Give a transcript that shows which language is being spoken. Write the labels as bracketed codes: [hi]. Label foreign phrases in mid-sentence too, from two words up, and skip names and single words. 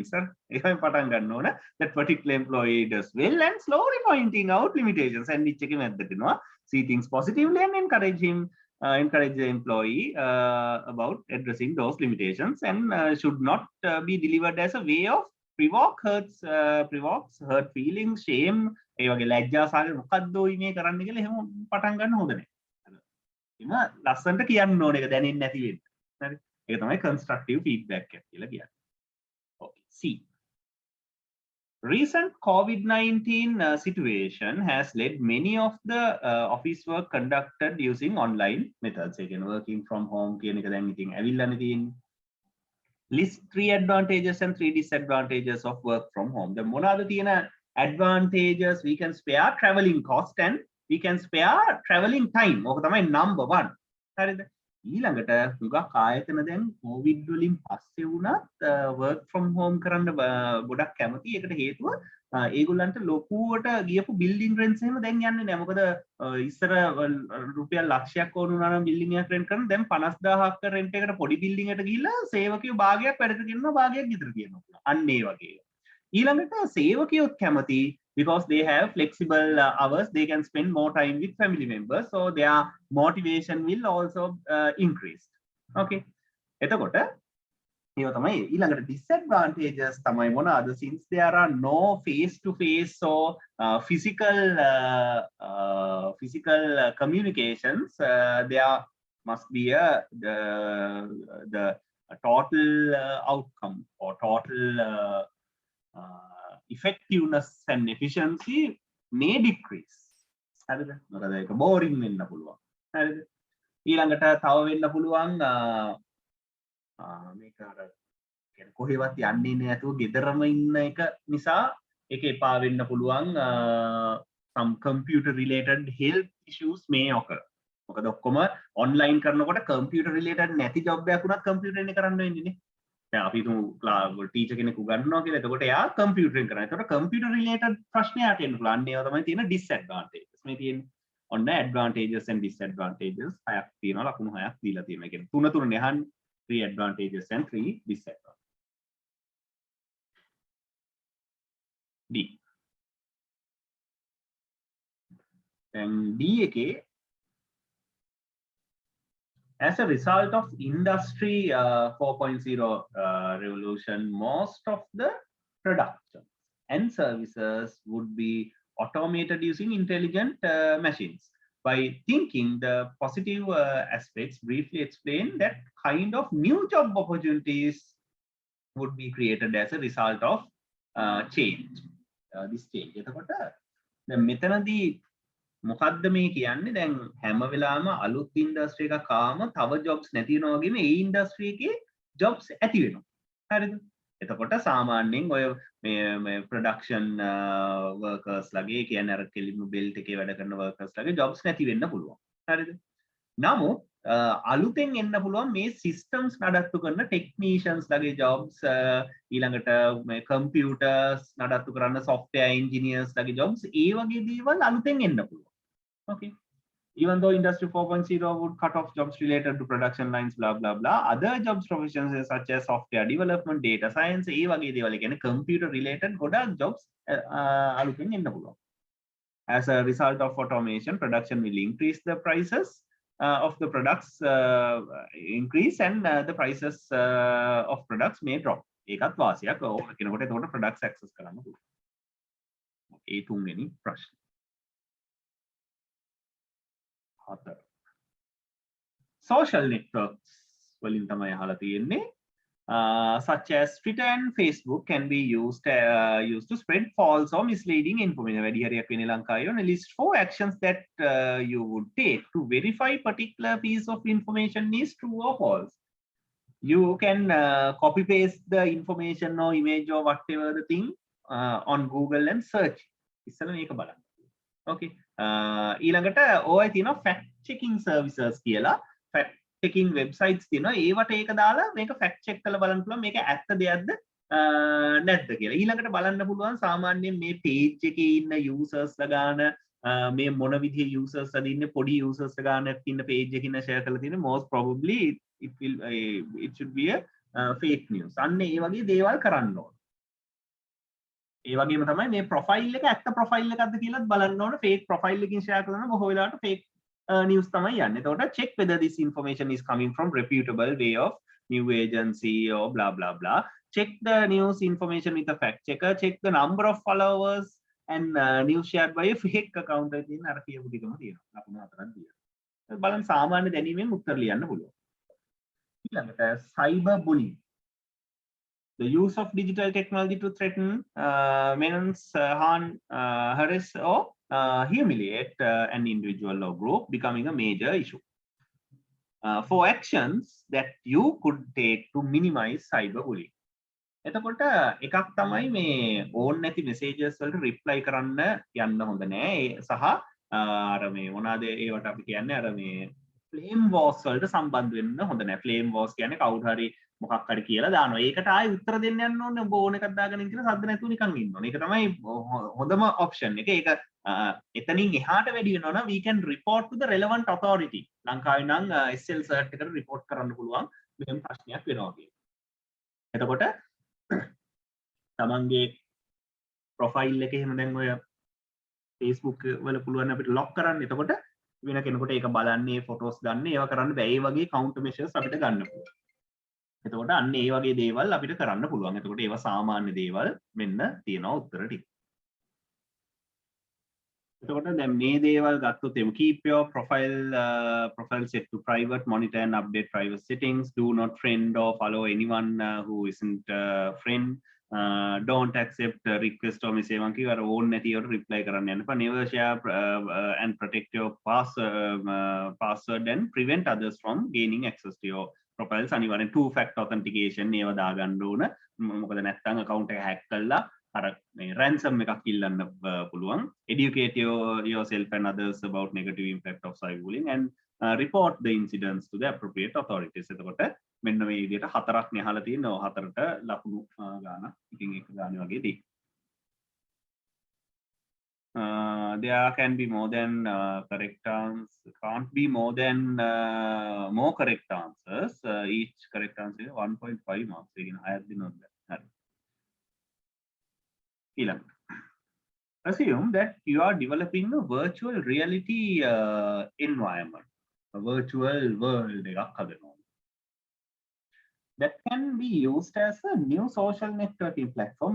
[en] Sir, that particular employee does well and slowly pointing out limitations and checking at that, see things positively and encourage the employee about addressing those limitations, and should not be delivered as a way of provokes hurt feelings, shame, [si] ඒ වගේ ලැජ්ජා සාගර මොකද්ද ඔය මේ කරන්න කියලා එහෙම පටන් ගන්න හොඳ නැහැ. එම ලස්සනට කියන්න ඕන එක දැනෙන්නේ නැති වෙන්න. හරි. ඒක තමයි [en] constructive feedback [si] එක කියලා කියන්නේ. [en] Okay. C. Recent COVID-19 situation has led many of the office work conducted using online methods. Again, working from home [si] කියන එක දැන් ඉතින් ඇවිල්ලානේ තියෙන්නේ. [en] List 3 advantages and 3 disadvantages of work from home. [si] The මොනවාද තියෙන advantages? [en] We can spare traveling cost and we can spare traveling time. [si] ඕක තමයි number 1. හරිද? ඊළඟට හුඟක් ආයතන දැන් කොවිඩ් වලින් පස්සේ වුණත් [en] work from home [si] කරන්න ගොඩක් කැමති. ඒකට හේතුව ඒගොල්ලන්ට ලොකුවට ගියපු [en] building rents [si] එහෙම දැන් යන්නේ නැහැ. මොකද ඉස්සර රුපියල් ලක්ෂයක් ඕන වුණා නම් building එකක් rent කරන්න දැන් 50000ක rent එකට පොඩි building එකට ගිහිල්ලා සේවකයෝ භාගයක් වැඩට ගෙනනවා භාගයක් ගෙදර කියනවා. අන්න ඒ වගේ. ඊළඟට සේවකයොත් කැමති [en] because they have flexible hours, they can spend more time with family members, so their motivation will also increase. [si] Okay, එතකොට ඒව තමයි ඊළඟට disadvantages තමයි මොනවාද? [en] Since there are no face to face or physical communications, there must be the total outcome or total effectiveness and efficiency may decrease. [si] හරිද? මොකද ඒක boring වෙන්න පුළුවන්. හරිද? ඊළඟට තව වෙන්න පුළුවන් මේක අර කියන්නේ කොහෙවත් යන්නේ නැතුව ගෙදරම ඉන්න එක නිසා ඒක එපා වෙන්න පුළුවන්. [en] some computer related health issues may occur. [si] මොකද ඔක්කොම online කරනකොට [en] computer related [si] නැති job එකක් උනත් computer එකේ කරන්න වෙන්නේ නේ. දැන් අපි තුමු ටීචර් කෙනෙකු ගන්නවා කියලා. එතකොට එයා කම්පියුටරෙන් කරනවා. එතකොට [en] computer related [si] ප්‍රශ්නයක් එන්න පුළුවන්. අන්න ඒවා තමයි තියෙන disadvantages. මේ තියෙන්නේ. ඔන්න [en] advantages and disadvantages [si] හයක් තියෙනවා. ලකුණු හයක් දීලා තියෙනවා. ඒ කියන්නේ තුන නහන් [en] 3 advantages and 3 disadvantages. D. then D එකේ as a result of industry 4.0 revolution, most of the production and services would be automated using intelligent machines. By thinking the positive aspects, briefly explain that kind of new job opportunities would be created as a result of change. This change. [si] එතකොට දැන් මෙතනදී මොකද්ද මේ කියන්නේ? දැන් හැම වෙලාවම අලුත් ඉන්ඩස්ට්‍රි එකක් ආවම තව ජොබ්ස් නැති වෙනවා වගේම ඒ ඉන්ඩස්ට්‍රි එකේ ජොබ්ස් ඇති වෙනවා. හරිද? එතකොට සාමාන්‍යයෙන් ඔය මේ [en] production workers [si] ලගේ කියන්නේ අර කෙලිම බෙල්ට් එකේ වැඩ කරන වර්කර්ස් ලගේ ජොබ්ස් නැති වෙන්න පුළුවන්. හරිද? නමුත් අලුතෙන් එන්න පුළුවන් මේ සිස්ටම්ස් නඩත්තු කරන ටෙක්නීෂියන්ස් ලගේ ජොබ්ස්, ඊළඟට මේ කම්පියුටර්ස් නඩත්තු කරන [en] software engineers [si] ලගේ ජොබ්ස්, ඒ වගේ දේවල් අලුතෙන් එන්න පුළුවන්. [en] Okay, even though industry 4.0 would cut off jobs related to production lines, blah blah blah, other jobs professions such as software development, data science, [si] ඒ වගේ දේවල් කියන්නේ [en] computer related [si] ගොඩක් jobs අලුතෙන් එන්න පුළුවන්. [en] As a result of automation, production will increase, the prices of the products increase, and the prices of products may drop. [si] ඒකත් වාසියක්. ඔය කෙනෙකුට එතකොට [en] products access [si] කරන්න පුළුවන්. ඒ තුන්වෙනි ප්‍රශ්න. [en] Social networks [si] වලින් තමයි අහලා තියෙන්නේ. [en] Such as Twitter and Facebook can be used to spread false or misleading information. [si] වැඩි හරියක් වෙන්නේ ලංකාවේ [en] on a list 4 actions that you would take to verify particular piece of information is true or false. You can copy paste the information or image or whatever the thing on Google and search. [si] ඉස්සෙල්ලා මේක බලන්න. Okay, ඊළඟට ඔය තියෙනවා [en] fact checking services [si] කියලා. [en] fact checking websites [si] තියෙනවා. ඒවට ඒක දාලා මේක [en] fact check [si] කරලා බලන්න පුළුවන් මේක ඇත්ත දෙයක්ද නැද්ද කියලා. ඊළඟට බලන්න පුළුවන් සාමාන්‍යයෙන් මේ page එකේ ඉන්න users ලා ගාන, මේ මොන විදිහේ users ලාද ඉන්නේ, පොඩි users ලා ගානක් ඉන්න page එකකින් share කරලා තියෙන්නේ [en] most probably it should be a fake news. [si] අන්න ඒ වගේ දේවල් කරන්න ඕන. ඒ වගේම තමයි මේ ප්‍රොෆයිල් එක ඇත්ත ප්‍රොෆයිල් එකක්ද කියලාත් බලන්න ඕන. [en] fake profile [si] එකකින් ෂෙයා කරන බොහෝ වෙලාවට [en] fake news [si] තමයි යන්නේ. [en] එතකොට check whether this information is coming from reputable way of new agency or blah blah blah. Check the news information with a fact checker. Check the number of followers and news shared by a fake account [si] එකකින් අර කියපු ටිකම තියෙනවා. ලකුණු හතරක් දීලා. බලන්න සාමාන්‍ය දැනීමෙන් උත්තර ලියන්න පුළුවන්. [en] ඊළඟට cyber bullying. The use of digital technology to threaten, menace, harm, harass or humiliate an individual or group becoming a major issue. For actions that you could take to minimize cyberbullying. [si] එතකොට එකක් තමයි මේ ඕන් නැති messages වලට reply කරන්න යන්න හොඳ නෑ. සහ අර මේ මොනවාද ඒවට අපි කියන්නේ අර මේ [en] flame wars [si] වලට සම්බන්ධ වෙන්න හොඳ නෑ. [en] flame wars [si] කියන්නේ කවුරු හරි මොකක් හරි කියලා දානවා. ඒකට ආයෙ උත්තර දෙන්න යන්න ඕනේ. ඔබ ඕන එකක් දාගෙන ඉන්න සද්ද නැතුව නිකන් ඉන්න ඕනේ. ඒක තමයි හොඳම option එක. ඒක එතනින් එහාට වැඩි වෙනවා නම් [en] we can report to the relevant authority. [si] ලංකාවේ නම් SL cert එකට report කරන්න පුළුවන් මෙහෙම ප්‍රශ්නයක් වෙනවා කියලා. එතකොට තමන්ගේ ප්‍රොෆයිල් එක එහෙම දැන් ඔය Facebook වල පුළුවන් අපිට lock කරන්න. එතකොට වෙන කෙනෙකුට ඒක බලන්නේ ෆොටෝස් ගන්න ඒවා කරන්න බෑ. ඒ වගේ [en] counter measures [si] අපිට ගන්න පුළුවන්. එතකොට අන්න ඒ වගේ දේවල් අපිට කරන්න පුළුවන්. එතකොට ඒවා සාමාන්‍ය දේවල් මෙන්න තියෙනවා උත්තර ටික. එතකොට දැන් මේ දේවල් ගත්තොත් එමු [en] keep your profile set to private, monitor and update private settings, do not friend or follow anyone who isn't friend, don't accept request or message [si] මං කිව්වා අර ඕන් නැති ඒවට reply කරන්න යන්න එපා. [en] Never share and protect your password and prevent others from gaining access to your profiles. [si] අනිවාර්යෙන් [en] two factor authentication [si] ඒවා දාගන්න ඕන. මොකද නැත්නම් account එක hack කරලා අර මේ ransom එකක් ඉල්ලන්න පුළුවන්. [en] Educate yourself and others about negative impact of cyberbullying and report the incidents to the appropriate authorities. [si] එතකොට මෙන්න මේ විදිහට හතරක් නෙහලා තියෙනවා. හතරට ලකුණු ගාන එකින් එක ගාන වගේ තියෙනවා. [en] There can be more than correct answers. Can't be more than more correct answers. Each correct answer is 1.5 marks. Again, higher than that. Assume that you are developing a virtual reality environment, a virtual world that can be used as a new social networking platform.